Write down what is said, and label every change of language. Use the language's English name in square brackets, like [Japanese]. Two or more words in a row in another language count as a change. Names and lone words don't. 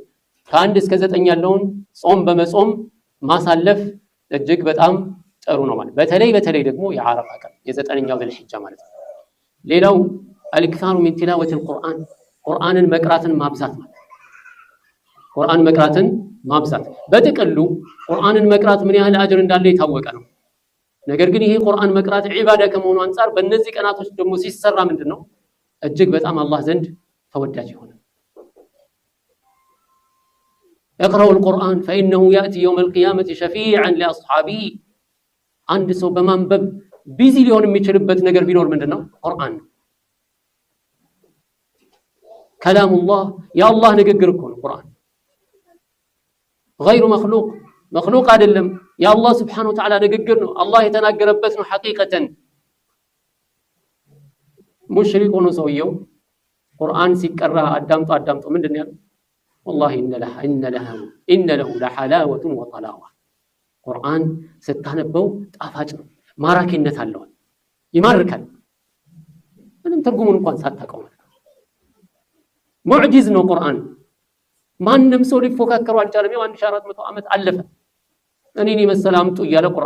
[Amharic] ከ1 እስከ 9 ያለውን ጾም በመጾም ማሳለፍ እጅግ በጣም ጥሩ ነው ማለት። በተለይ ደግሞ የዓረፋ ቀን የ9ኛው ዙልሂጃ ማለት ነው። ሌላው [Arabic] الإكثار من تلاوة القرآن [Amharic] ቁርአንን መቅራትን ማብዛት ማለት። ቁርአን መቅራትን ማብዛት በጥቅሉ ቁርአንን መቅራት ምን ያህል አጅር እንዳለው የታወቀ ነው። ነገር ግን ይሄ ቁርአን መቅራት ዒባዳ ከመሆኑ አንፃር በእነዚህ ቀናቶች ደግሞ ሲሰራ ምንድነው እጅግ በጣም አላህ ዘንድ ተወዳጅ ይሆናል። [Arabic] اقرأوا القرآن فإنه يأتي يوم القيامة شفيعا لأصحابه [Amharic] አንድ ሰው በማንበብ ቢዚ ሊሆን የሚችልበት ነገር ቢኖር ምንድነው ቁርአን ከላሙላህ የአላህ ንግግር እኮ ነው ቁርአን [Arabic] غير مخلوق [Amharic] አይደለም የአላህ [Arabic] سبحانه وتعالى [Amharic] ንግግር ነው አላህ የተናገረበት ነው ሐቂቀተን ሙሽሪክ ሆኖ ሰውየው ቁርአን ሲቀራ አዳምጦ ምንድነው ያለው [Arabic] والله إن له لحلاوة وطلاوة [Amharic] ቁርአን ስታነበው ጣፋጭ ነው ማራኪነት አለው ይማርካል ምንም ትርጉሙን እንኳን ሳታውቀው ሙዕጂዝ ነው ቁርአን ማንንም ሰው ሊፎካከረው አልቻለም 1400 ዓመት አለፈ እኔን የመሰለ አምጡ እያለ